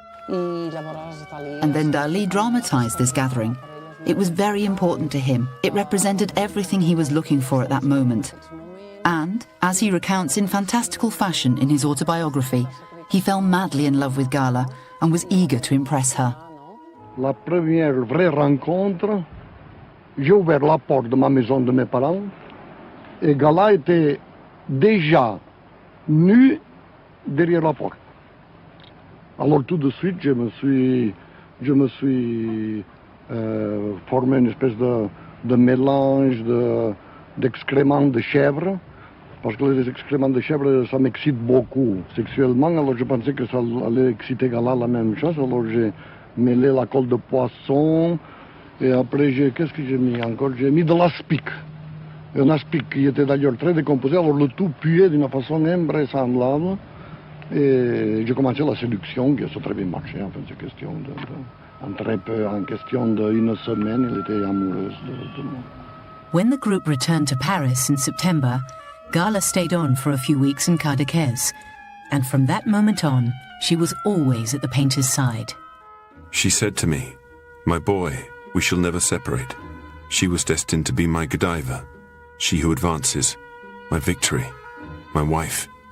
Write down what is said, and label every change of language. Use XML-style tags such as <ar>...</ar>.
<en>And then Dalí dramatized this gathering. It was very important to him. It represented everything he was looking for at that moment. And, as he recounts in fantastical fashion in his autobiography, he fell madly in love with Gala and was eager to impress her.</en> <fr>La première vraie rencontre, j'ai ouvert la porte de ma maison de mes parents et Gala était déjà nue derrière la porte. Alors tout de suite, je me suis formé une espèce de mélange d'excréments de chèvre, parce que les excréments de chèvre, ça m'excite beaucoup sexuellement, alors je pensais que ça allait exciter Gala la même chose, alors j'ai mêlé la colle de poisson, et après, qu'est-ce que j'ai mis encore? J'ai mis de l'aspic, un aspic qui était d'ailleurs très décomposé, alors le tout puait d'une façon invraisemblable. Et j'ai commencé la séduction, qui a très bien marché. En fait, c'est question en question d'une semaine, elle était amoureuse de moi.</fr> <en>When the group returned to Paris in September, Gala stayed on for a few weeks in Cadaqués, and from that moment on, she was always at the painter's side. She said to me, "My boy, we shall never separate." She was destined to be my Godiva, she who advances, my victory, my wife.</en>